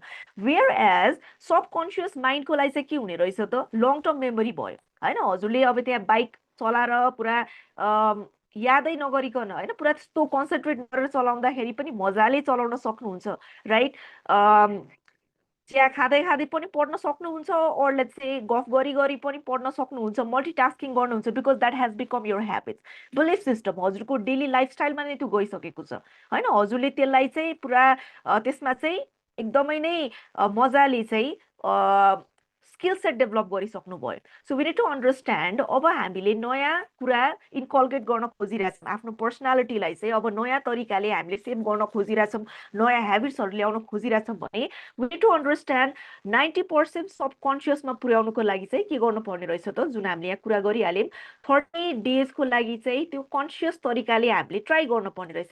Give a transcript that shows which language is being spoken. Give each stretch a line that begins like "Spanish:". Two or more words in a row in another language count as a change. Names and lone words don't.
English: whereas subconscious
Nepali: माइन्डको लागि चाहिँ के हुने रहेछ त,
English: long term memory
Nepali: भयो होइन। हजुरले अब त्यहाँ बाइक चलाएर पुरा यादै नगरिकन होइन, पुरा त्यस्तो कन्सन्ट्रेट गरेर चलाउँदाखेरि पनि मजाले चलाउन सक्नुहुन्छ राइट। चिया खाँदै खाँदै पनि पढ्न सक्नुहुन्छ, और
English: let's say
Nepali: गफ गरी गरी पनि पढ्न सक्नुहुन्छ, मल्टिटास्किङ गर्नुहुन्छ,
English: because that has become your habit, belief system
Nepali: हजुरको डेली लाइफस्टाइलमा नै त्यो गइसकेको छ होइन। हजुरले त्यसलाई चाहिँ पुरा त्यसमा चाहिँ एकदमै नै मजाले चाहिँ
English: skill set
Nepali: डेभलप गरिसक्नु भयो।
English: so we need to understand
Nepali: अब हामीले नयाँ कुरा इन्कल्केट गर्न खोजिरहेछौँ आफ्नो पर्सनालिटीलाई चाहिँ, अब नयाँ तरिकाले हामीले सेभ गर्न खोजिरहेछौँ, नयाँ हेबिट्सहरू ल्याउन खोजिरहेछौँ भने
English: we need to understand
Nepali: 90% सबकन्सियसमा पुर्याउनुको लागि चाहिँ के गर्नुपर्ने रहेछ त, जुन हामीले यहाँ कुरा गरिहाल्यौँ 30 डेजको लागि चाहिँ त्यो कन्सियस तरिकाले हामीले ट्राई गर्नुपर्ने रहेछ।